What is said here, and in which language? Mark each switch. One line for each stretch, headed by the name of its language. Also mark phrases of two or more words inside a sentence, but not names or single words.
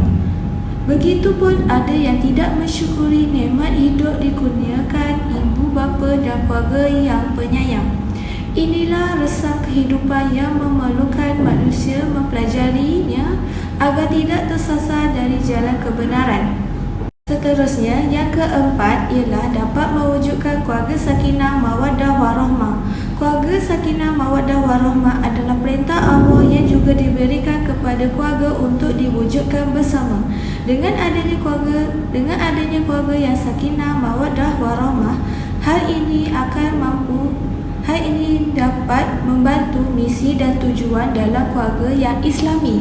Malay: Begitupun ada yang tidak mensyukuri nikmat hidup dikurniakan ibu bapa dan keluarga yang penyayang. Inilah resah kehidupan yang memerlukan manusia mempelajarinya agar tidak tersasar dari jalan kebenaran. Seterusnya, yang keempat ialah dapat mewujudkan keluarga
Arabic: سكينة مودة ورحمة.
Malay: Keluarga
Arabic: سكينة مودة ورحمة
Malay: adalah perintah Allah yang juga diberikan kepada keluarga untuk diwujudkan bersama. Dengan adanya keluarga yang
Arabic: سكينة مودة ورحمة,
Malay: hal ini dapat membantu misi dan tujuan dalam keluarga yang Islami.